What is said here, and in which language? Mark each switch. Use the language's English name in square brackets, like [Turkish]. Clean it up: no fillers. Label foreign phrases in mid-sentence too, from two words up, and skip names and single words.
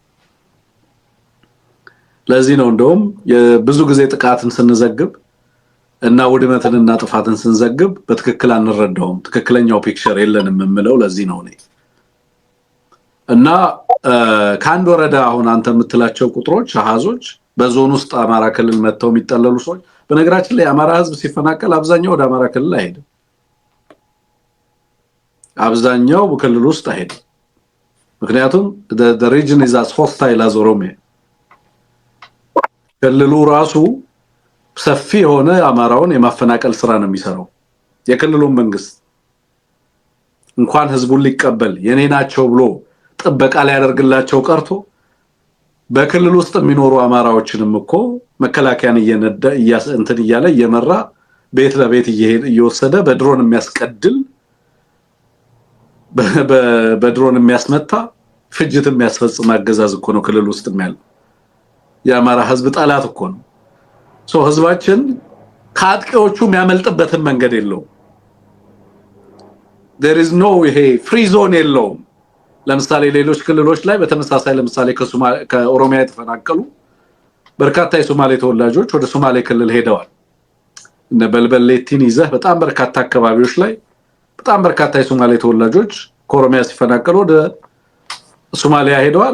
[Amharic] ለዚህ ነው እንደውም ብዙ ጊዜ ጥቃትን ስንዘግብ እና ውድመትንና ጥፋትን ስንዘግብ በትክክል አንረዳውም፣ ትክክለኛው ፒክቸር የለንም የምለው ለዚህ ነው። እና ከአንድ ወረዳ አሁን አንተ የምትላቸው ቁጥሮች አሃዞች በዞን ውስጥ አማራ ክልል መጥተው የሚጠለሉ ሰዎች በነገራችን ላይ አማራ ህዝብ ሲፈናቀል አብዛኛው ወደ አማራ ክልል አይሄድም። አብዛኛው በክልል ውስጥ አይሄድም። ምክንያቱም [English] the region is as hostile as Oromia። [Amharic] ክልሉ ራሱ ሰፊ የሆነ አማራውን የማፈናቀል ስራ ነው የሚሰራው። የክልሉ መንግስት እንኳን ህዝቡን ሊቀበል የኔ ናቸው ብሎ ጥበቃ ላይ ያደርግላቸው ቀርቶ በክልል ውስጥ የሚኖሩ አማራዎችንም እኮ መከላከያን እየነዳ እንትን እያለ እየመራ ቤት ለቤት እየወሰደ በድሮን የሚያስቀድል በድሮን የሚያስመታ ፍጅት የሚያስፈጽም አገዛዝ እኮ ነው ክልል ውስጥ የሚያለው። የአማራ ህዝብ ጠላት እኮ ነው። ህዝባችን ከአጥቂዎቹ የሚያመልጥበትን መንገድ የለውም። [English] there is no [Amharic] ይሄ ፍሪ ዞን የለውም። ለምሳሌ ሌሎች ክልሎች ላይ በተመሳሳይ ለምሳሌ ከኦሮሚያ የተፈናቀሉ በርካታ የሶማሌ ተወላጆች ወደ ሶማሌ ክልል ሄደዋል። እነ በልበሌቲን ይዘህ በጣም በርካታ አካባቢዎች ላይ በጣም በርካታ የሶማሌ ተወላጆች ከኦሮሚያ ሲፈናቀሉ ወደ ሶማሊያ ሄደዋል፣